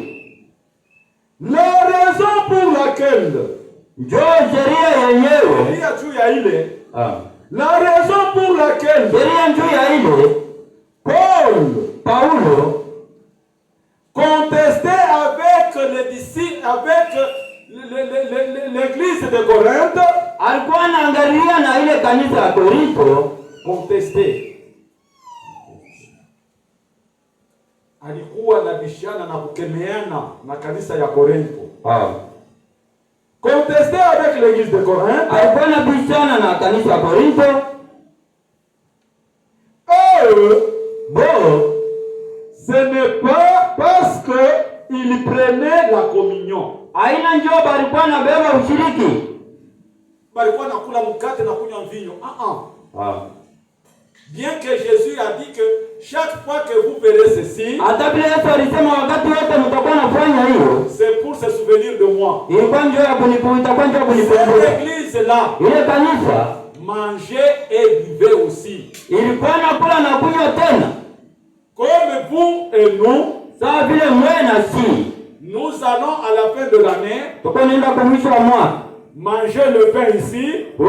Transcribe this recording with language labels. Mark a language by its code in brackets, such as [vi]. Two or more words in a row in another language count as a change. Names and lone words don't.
[fr] La raison pour laquelle la raison pour laquelle Paul contestait avec les disciples, avec l'église de Corinthe, contestait. [sw] Alikuwa na bishana na kukemeana na kanisa ya Korintho. [fr] Contestait avec l'église de Corinthe. Ce n'est pas parce que il prenait la communion. [sw] Balikuwa nakula mkate na kunywa mvinyo. [fr] Bien que Jésus a dit que chaque fois que vous verrez ceci, c'est pour se souvenir de moi. Cette église là manger et buvez aussi. [sw] Ilikuwa nakula na kunywa tena. [fr] Comme vous et nous, [sw] sawa vile mwe na si. [fr] Nous allons à la fin de l'année [sw] tuko nenda kwa mwisho wa mwaka [fr] manger le pain ici.